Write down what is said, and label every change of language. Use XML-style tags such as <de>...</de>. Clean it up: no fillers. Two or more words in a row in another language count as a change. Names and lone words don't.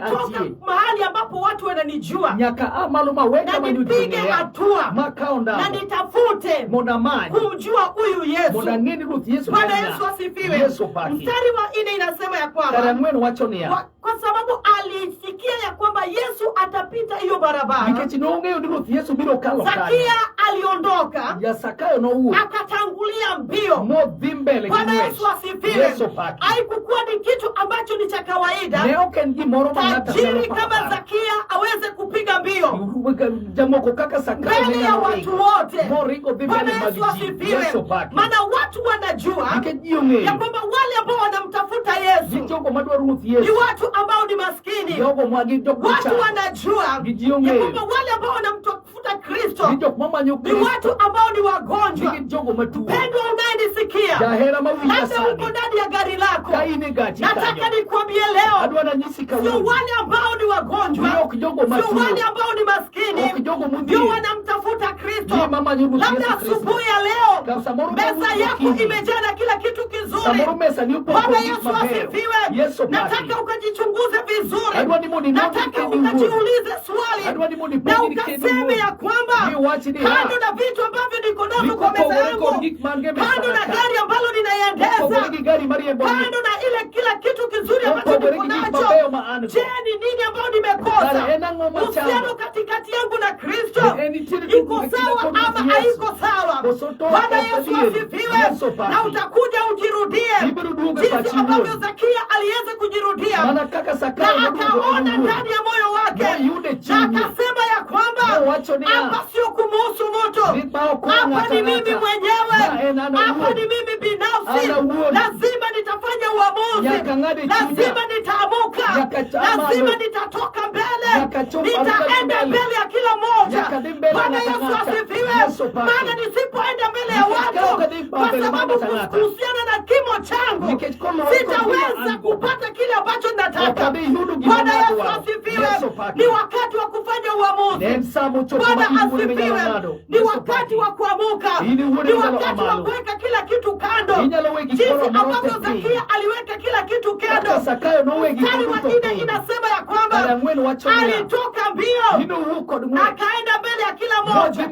<sw>nitatoka</sw> <luo>antie.</luo> <sw>mahali ambapo watu wananijua</sw> <luo>Nyaka amalo mawe</luo> <sw>na kama nipige</sw> <luo>nyuting'eya.</luo> <sw>hatua</sw> <luo>Ma kao ndamo.</luo> <sw>na nitafute</sw> <luo>Mondo amany.</luo> <sw>kumjua huyu Yesu.</sw> <luo>Mondo ang'e ni Ruoth Yesu</luo> <sw>Bwana</sw> <luo>en ng'a.</luo> <sw>Yesu asifiwe.</sw> <luo>Yesu paki.</luo> <sw>Mstari wa 4 inasema ya</sw> <luo>Kare</luo> <sw>kwamba</sw> <luo>4 wacho niya.</luo> <sw>kwa sababu alisikia ya kwamba Yesu atapita hiyo barabara,</sw> <luo>Nikech nong'eyo ni Ruoth Yesu biro kalo kanyo.</luo> <sw>Zakia aliondoka</sw> <luo>Ja Zakayo nowuok.</luo> <sw>akatangulia mbio.</sw> <luo>Modhi mbele gi</luo> <sw>Bwana</sw> <luo>ng'wech.</luo> <sw>Yesu asifiwe.</sw> <luo>Yesu paki.</luo> <sw>Haikukuwa ni kitu ambacho ni cha kawaida</sw> <luo>Ne ok en gimoro ma ng'ato nyalo</luo> <sw>tajiri kama</sw> <luo>paro.</luo> <sw>Zakia aweze kupiga mbio</sw> <luo>Jamoko kaka Zakayo</luo> <sw>mbele</sw> <luo>ne</luo> <sw>ya</sw> <luo>nyalo</luo> <sw>watu</sw> <luo>ringo.</luo> <sw>wote.</sw> <luo>Moringo dhi</luo> <sw>Bwana</sw> <luo>mbele mag</luo> <sw>Yesu</sw> <luo>ji.</luo> <sw>asifiwe.</sw> <luo>Yesu paki.</luo> <sw>Maana watu wanajua</sw> <luo>Nikech ji ong'eyo.</luo> <sw>ya kwamba wale ambao wanamtafuta</sw> <luo>Ni</luo> <sw>Yesu</sw> <luo>jogo madwaro Ruoth</luo> <sw>ni Yesu. watu ambao ni maskini.</sw> <luo>Jogo magi jok</luo> <sw>Watu</sw> <luo>machando.</luo> <sw>wanajua</sw> <luo>Ni ji</luo> <sw>ya</sw> <luo>ong'eyo.</luo> <sw>kwamba wale ambao wanamtafuta Kristo</sw> <luo>Ni jok mamanyo</luo> <sw>ni Kristo. watu ambao ni wagonjwa.</sw> <luo>Ni jogo matuo.</luo> <sw>Pendwa unayenisikia,</sw> <luo>Jahera mawinja</luo> <sw>labda</sw> <luo>sani.</luo> <sw>uko ndani ya gari lako,</sw> <luo>Ka in e gachi</luo> <sw>nataka</sw> <luo>kanyo.</luo> <sw>nikwambie leo,</sw> <luo>Adwa nanyisi</luo> <sw>sio</sw> <luo>kawuono.</luo> <sw>wale ambao ni wagonjwa,</sw> <luo>Ni ok jogo</luo> <sw>sio</sw> <luo>matuo.</luo> <sw>wale ambao ni maskini</sw> <luo>Ok jogo</luo> <sw>ndio</sw> <luo>modhier.</luo> <sw>wanamtafuta Kristo.</sw> <luo>Ni mamanyo Ruoth</luo> <sw>Labda</sw> <luo>Yesu Kristo.</luo> <sw>asubuhi ya leo</sw> <luo>Ka samoro</luo> <sw>meza</sw> <luo>kawuono</luo> <sw>yako</sw> <luo>gokinyi.</luo> <sw>imejaa na kila kitu kizuri.</sw> <luo>Samoro mesa ni opoko</luo> <sw>Bwana</sw> <luo>gik</luo> <sw>Yesu</sw> <luo>mabeyo.</luo> <sw>asifiwe.</sw> <luo>Yesu paki.</luo> <sw>Nataka ukajichunguze vizuri.</sw> <luo>Adwa ni mondo inongi</luo> <sw>Nataka</sw> <luo>kendi wuoth.</luo> <sw>ukajiulize swali</sw> <luo>Adwa ni mondo</luo> <sw>na</sw> <luo>ipenji ni kendi</luo> <sw>ukaseme ya</sw> <luo>wuoth.</luo> <sw>kwamba</sw> <luo>Ni wachi ni ha.</luo> <sw>kando na vitu ambavyo niko navyo kwa meza</sw> <luo>Nikopogore</luo> <sw>yangu,</sw> <luo>kod gik man ge mesa</luo> <sw>kando na</sw> <luo>ka.</luo> <sw>gari ambalo ninaiendeza,</sw> <luo>Kopogore gi gari mariembo ni.</luo> <sw>kando na ile kila kitu kizuri ambacho</sw> <luo>Kopogore</luo> <sw>niko</sw> <luo>gi gik</luo> <sw>nacho,</sw> <luo>mabeyo ma an go.</luo> <sw>je, ni nini ambayo nimekosa?</sw> <luo>Kare en ang'o machando?</luo> <sw>Uhusiano katikati yangu na Kristo</sw> <luo>En nitiere</luo> <sw>iko</sw> <luo>tugruok e</luo> <sw>sawa</sw> <luo>kinda kod</luo> <sw>ama</sw> <luo>Yesu.</luo> <sw>haiko sawa?</sw> <luo>Koso to</luo> <sw>Bwana</sw> <luo>ok</luo> <sw>Yesu</sw> <luo>adier.</luo> <sw>asifiwe.</sw> <luo>Yesu paki.</luo> <sw>Na utakuja ujirudie</sw> <luo>Ibiro duogo e</luo> <sw>jinsi</sw> <luo>pachi</luo> <sw>ambavyo</sw> <luo>iwuon.</luo> <sw>Zakia aliweza kujirudia</sw> <luo>Mana kaka</luo> <sw>na</sw> <luo>Zakayo noduogo</luo> <sw>akaona</sw> <luo>en owuon.</luo> <sw>ndani ya moyo wake</sw> <luo>Noyude</luo> <sw>na</sw> <luo>chunye.</luo> <sw>akasema ya kwamba</sw> <luo>Nowacho niya,</luo> <sw>hapa sio kumuhusu mtu,</sw> <luo>Ni ma ok</luo> <sw>hapa</sw> <luo>ng'ato</luo> <sw>ni mimi</sw> <luo>ang'ata.</luo> <sw>mwenyewe,</sw> <luo>Ma en an</luo> <sw>hapa</sw> <luo>awuon.</luo> <sw>ni mimi binafsi.</sw> <luo>An awuon.</luo> <sw>Lazima nitafanya uamuzi,</sw> <luo>Nyaka ng'ade chunya.</luo> <sw>lazima nitaamuka,</sw> <luo>Nyaka chama</luo> <sw>lazima</sw> <luo>lo.</luo> <sw>nitatoka mbele,</sw> <luo>Nyaka choma</luo> <sw>nitaenda</sw> <luo>mbele.</luo> <sw>mbele ya kila moja.</sw> <luo>Nyaka di mbele</luo> <sw>Bwana</sw> <luo>ng'ata</luo> <sw>Yesu</sw> <luo>ng'ata.</luo> <sw>asifiwe.</sw> <luo>Yesu paki.</luo> <sw>Maana nisipoenda mbele ya</sw> <luo>Nikech ka ok</luo> <sw>watu,</sw> <luo>adhi</luo> <sw>kwa</sw> <luo>mbele</luo> <sw>sababu</sw> <luo>ng'ata ng'ata.</luo> <sw>kuhusiana na kimo changu,</sw> <luo>Nikech koluwore kod gima</luo> <sw>sitaweza</sw> <luo>an go.</luo> <sw>kupata kile ambacho nataka.</sw> <luo>Ok adhi yudo gima</luo> <sw>Bwana Yesu nadwaro. asifiwe. asifiwe. Ni wakati wa kufanya uamuzi. Bwana asifiwe. Ni wakati wa kuamuka. Ni wakati wa kuweka kila kitu kando. Jinsi ambavyo Zakia aliweka kila kitu kando. Mstari wa 4 inasema ya kwamba alitoka mbio akaenda mbele ya kila moja.</sw>